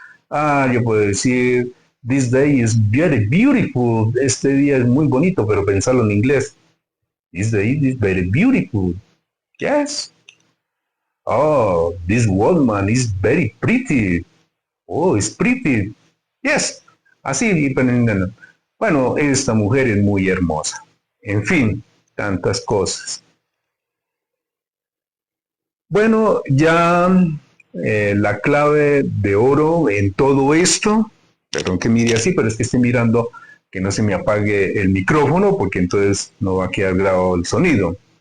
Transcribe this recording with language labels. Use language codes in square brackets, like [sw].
[es] Yo puedo decir, [en] this day is very beautiful. [es] Este día es muy bonito, pero pensarlo en inglés. [en] This day is very beautiful. Yes. Oh, this woman is very pretty. Oh, it's pretty. Yes. [es] Así, bueno, esta mujer es muy hermosa. En fin, tantas cosas. Bueno, ya la clave de oro en todo esto, perdón que mire así, pero es que estoy mirando que no se me apague el micrófono porque entonces no va a quedar grabado el sonido.